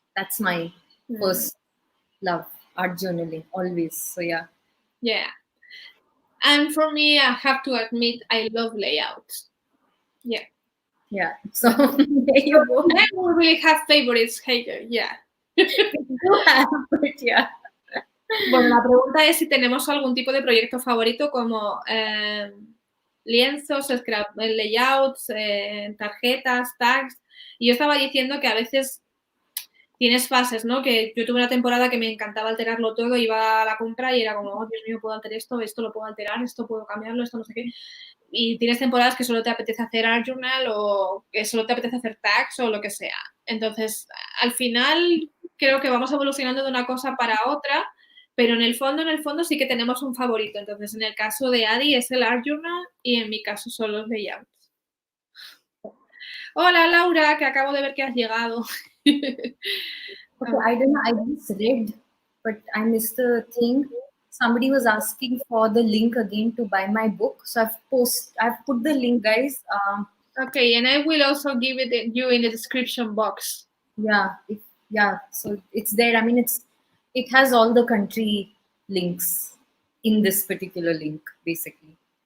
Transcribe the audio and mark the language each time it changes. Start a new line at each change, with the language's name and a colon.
English: That's my first love, art journaling, always. So yeah. Yeah. And for me, I have to admit, I love layouts. Yeah. Yeah. So there you go. I don't really have favorites, Heike. Yeah. You have, but yeah.
Spanish: Bueno, la pregunta es si tenemos algún tipo de proyecto favorito como lienzos, layouts, tarjetas, tags. Y yo estaba diciendo que a veces tienes fases, ¿no? Que yo tuve una temporada que me encantaba alterarlo todo, iba a la compra y era como, oh, Dios mío, puedo alterar esto lo puedo alterar, esto puedo cambiarlo, esto no sé qué. Y tienes temporadas que solo te apetece hacer art journal o que solo te apetece hacer tags o lo que sea. Entonces, al final creo que vamos evolucionando de una cosa para otra, pero en el fondo sí que tenemos un favorito. Entonces, en el caso de Adi es el art journal y en mi caso son los layouts. Hola, Laura, que acabo de ver que has llegado.
English: Okay, I don't know. I just read, but I missed the thing. Somebody was asking for the link again to buy my book, so I've put the link, guys. Okay, and I will also give it you in the description box. Yeah, so it's there. I mean, it has all the country links in this particular link, basically.